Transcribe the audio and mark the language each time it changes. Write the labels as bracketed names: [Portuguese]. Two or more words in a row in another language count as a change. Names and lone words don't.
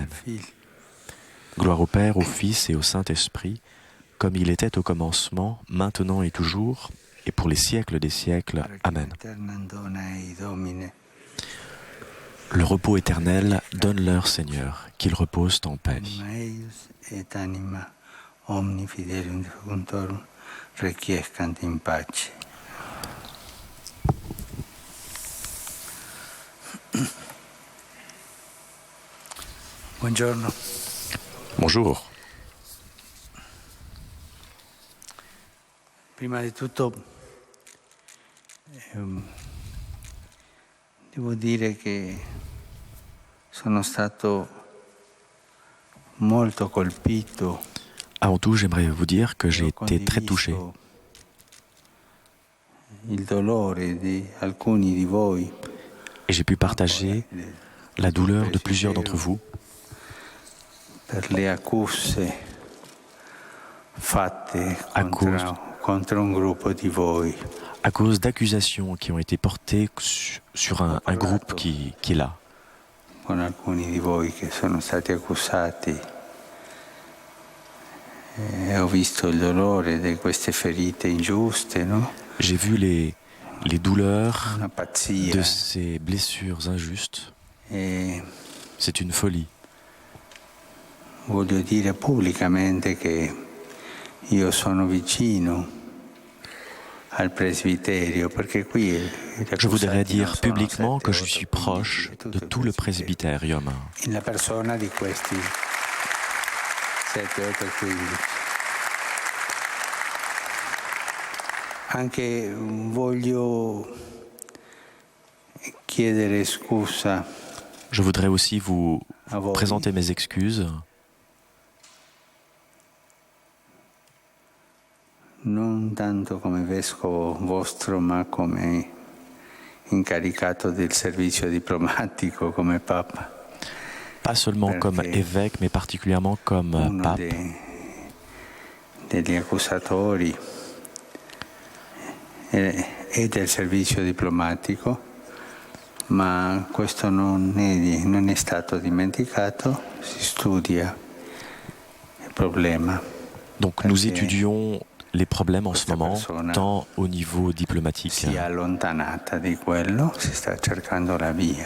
[French] Gloire au Père, au Fils et au Saint-Esprit, comme il était au commencement, maintenant et toujours, et pour les siècles des siècles. Amen. Le repos éternel, donne-leur, Seigneur, qu'ils reposent en paix. [Italian] Buongiorno. [French] Bonjour. [Italian] Prima di tutto devo dire che sono stato molto colpito. [French] Avant tout, j'aimerais vous dire que j'ai été très touché. [Italian] Il dolore di alcuni di voi. [French] Et j'ai pu partager la douleur de plusieurs d'entre vous [Italian] Per le accuse fatte contro un gruppo di voi. [French] à cause d'accusations qui ont été portées sur un groupe qui est là. [Italian] Con alcuni di voi che sono stati accusati e ho visto il dolore di queste ferite ingiuste, no? [French] J'ai vu les douleurs [Italian] Una pazzia. [French] de ces blessures injustes. [Italian] E [French] C'est une folie. [Italian] voglio dire pubblicamente che io sono vicino al presbiterio, perché qui [French] Je voudrais dire publiquement que je suis proche de tout le presbytérium, [Italian] la persona di questi 7, 8, 15. Anche voglio chiedere scusa. [French] Je voudrais aussi vous présenter mes excuses, [Italian] non tanto come vescovo vostro, ma come incaricato del servizio diplomatico, come Papa. [French] pas seulement comme évêque, mais particulièrement comme [Italian] Uno [French] pape. [Italian] degli accusatori e del servizio diplomatico, ma questo non è stato dimenticato, si studia il problema. [French] Donc nous étudions les problèmes en ce moment, tant au niveau diplomatique. [Italian] Si è allontanata di quello, si sta cercando la via.